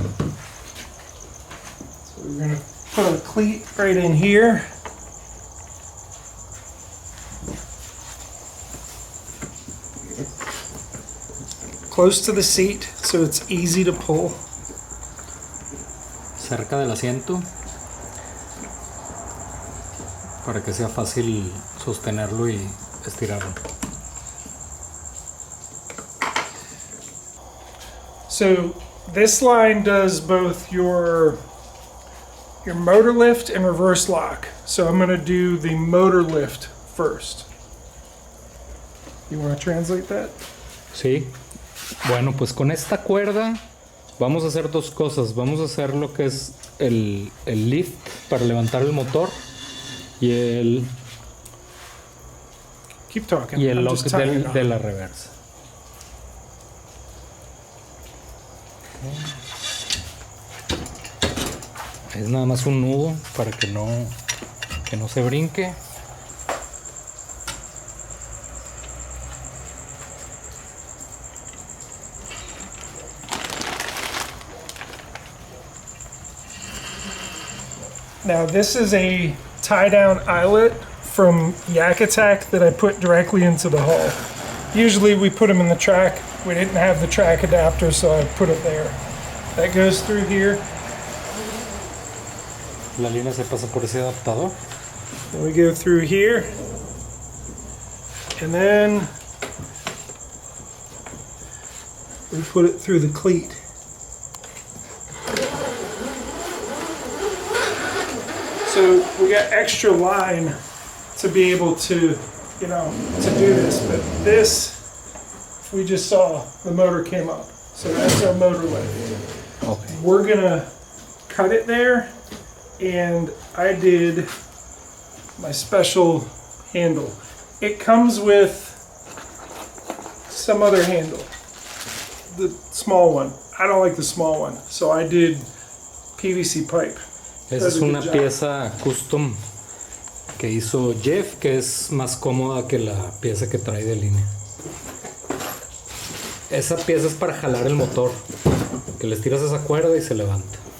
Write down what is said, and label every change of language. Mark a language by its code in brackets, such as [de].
[en] So we're going to put a cleat right in here. Close to the seat, so it's easy to pull. [es] Cerca del asiento para que sea fácil sostenerlo y estirarlo. [en] So this line does both your motor lift and reverse lock. So I'm going to do the motor lift first. You want to translate that? [es] Sí. Bueno, pues con esta cuerda vamos a hacer dos cosas. Vamos a hacer lo que es el lift para levantar el motor y el [en] Keep talking. [es] y el [en] I'm lock just tying it [es] de [en] on. [es] la reversa. Es nada más un nudo para que no se brinque. [en] Now this is a tie-down eyelet from Yak Attack that I put directly into the hull. Usually we put them in the track. We didn't have the track adapter, so I put it there. That goes through here. [es] La línea se pasa por ese adaptador. [en] Then we go through here. And then we put it through the cleat. So we got extra line to be able to, to do this. But this, we just saw the motor came up. So that's our motor lift. Okay. We're gonna cut it there, and I did my special handle. It comes with some other handle, the small one. I don't like the small one, so I did PVC pipe. [es] Esa es una pieza custom que hizo Jeff, que es más cómoda que la pieza que trae de línea. Esa pieza es para jalar el motor, que le estiras esa cuerda y se levanta.